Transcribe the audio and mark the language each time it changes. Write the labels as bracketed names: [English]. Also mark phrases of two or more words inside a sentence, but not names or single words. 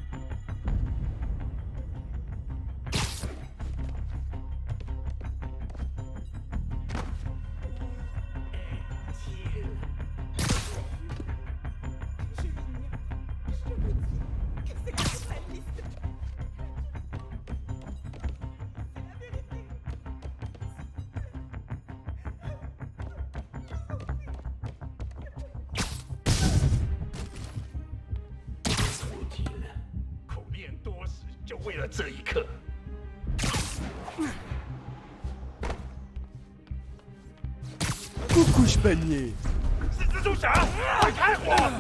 [French] Je vous dis que c'est capitaliste. C'est la vérité. [Chinese] 口念多时，就为了这一刻。是蜘蛛侠，快开火！